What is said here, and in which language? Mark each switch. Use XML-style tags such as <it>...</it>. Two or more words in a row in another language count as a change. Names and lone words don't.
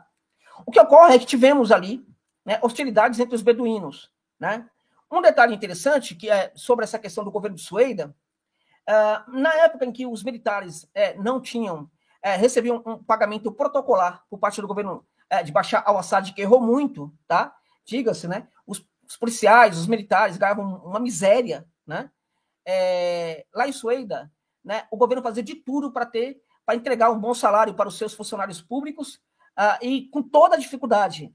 <pt>O que ocorre é que tivemos ali, né, hostilidades entre os beduínos. Né? Um detalhe interessante que é sobre essa questão do governo de Sueida, na época em que os militares não tinham, recebiam um pagamento protocolar por parte do governo de Bashar al-Assad, que errou muito, tá? Diga-se, né? Os policiais, os militares ganhavam uma miséria, né? Lá em Sueida, né, o governo fazia de tudo para entregar um bom salário para os seus funcionários públicos, e com toda a dificuldade.</pt>